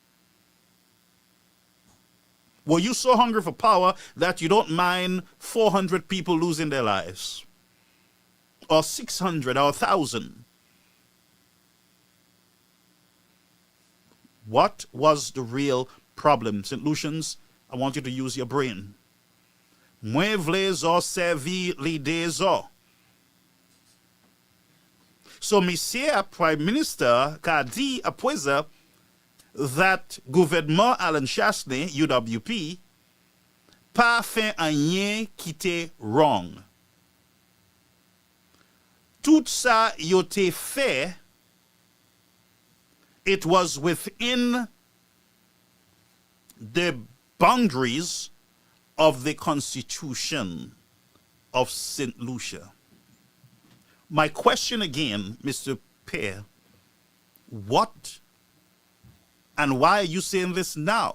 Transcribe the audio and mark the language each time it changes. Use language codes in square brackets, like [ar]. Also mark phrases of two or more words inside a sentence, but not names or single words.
[en] Were you so hungry for power that you don't mind 400 people losing their lives? Or 600 or 1,000? What was the real problem? St. Lucians, I want you to use your brain. [acf] Mwen vle zo servi lide zo. So, Monsieur [en] Prime Minister [acf] ka di apweza that gouvernement Alan Shastney, UWP, pa fin anye ki te wrong. Tout sa yo te fe, [en] it was within the boundaries of the Constitution of St. Lucia. My question again, Mr. Pear, what and why are you saying this now?